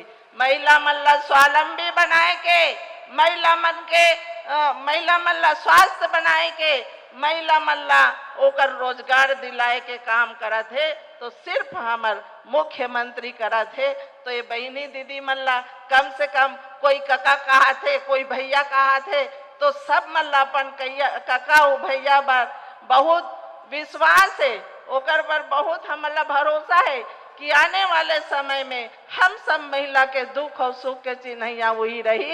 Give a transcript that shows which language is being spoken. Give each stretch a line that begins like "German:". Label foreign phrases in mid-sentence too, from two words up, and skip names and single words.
Chhattisgarhi: महिला मन ला स्वावलंबी बनाए के, महिला मन ला स्वास्थ्य बनाए के, महिला मन ला ओकर रोजगार दिलाए के काम करत है, तो सिर्फ हमार मुख्यमंत्री करत है। तो ये बहनी दीदी मन ला कम से कम कोई कका कहा थे, कोई भैया कहा थे, तो सब मन ला अपन कका और भैया पर बहुत विश्वास है, ओकर पर बहुत हमला भरोसा है कि आने वाले समय में हम सब महिला के दुख और सुख के चिन्हैया वही रही।